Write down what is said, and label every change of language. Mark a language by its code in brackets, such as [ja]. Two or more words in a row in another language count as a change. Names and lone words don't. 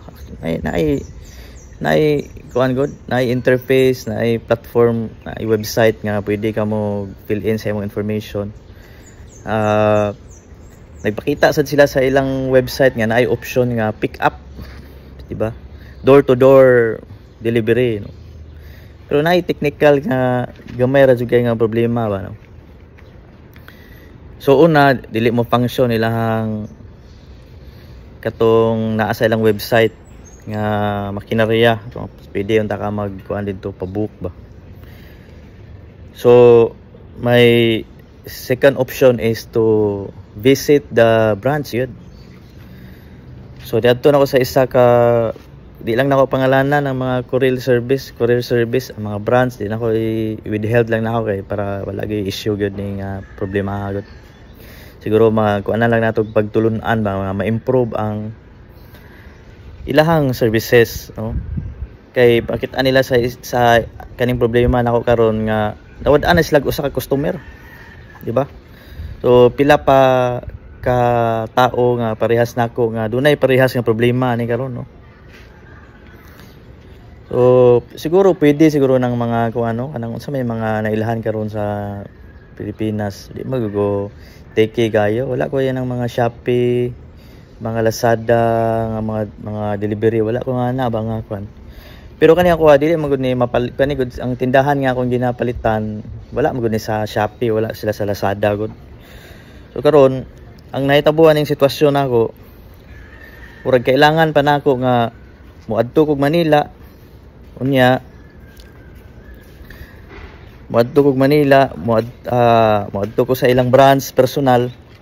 [ceb] Naay kuan gud, naay interface, naay platform, naay website nga pwede ka mo [en] fill in [ceb] sa imong information. Nagpakita sad sila sa ilang website nga naay option nga [en] pick up, [ceb] di ba? [en] Door to door delivery no. [ceb] Pero naay technical nga gamay ra jud kay nga problema ba no. So una dili mo function ilang katong naa sa ilang website nga makinarya. Pwede unta ka magkuan dito pa-book ba. [en] So may second option is to visit the branch yun. [ceb] So [tl] dito na ako [ceb] sa isa ka di lang nako pangalanan ng mga [en] courier service [ceb] ang mga branch di nako i-withheld lang nako kay para wala gyud issue gyud ning problema gyud. Siguro kuan na lang nato pagtulunan ba ma-improve ang ilahang services no. Kay pakita nila sa kaning problema nako karon nga nawad-an na sila usa ka customer. Di ba? So pila pa ka tao nga parehas nako nga dunay parehas nga problema ni karon no. So siguro pwede siguro ng mga kuano kanang unsa may mga nailhan karon sa Pilipinas di magugo take gayo wala ko yan ng mga Shopee mga Lazada nga mga delivery wala ko nga na ba nga kwan. Pero kani ako dili man gud ni mapalit kani gud ang tindahan nga akong ginapalitan wala man gud ni sa Shopee, wala sila sa Lazada gud. So karon ang nahitabuan ning sitwasyon ako murag kailangan pa nako nga moadto kog Manila unya moadto ko sa ilang branch personal.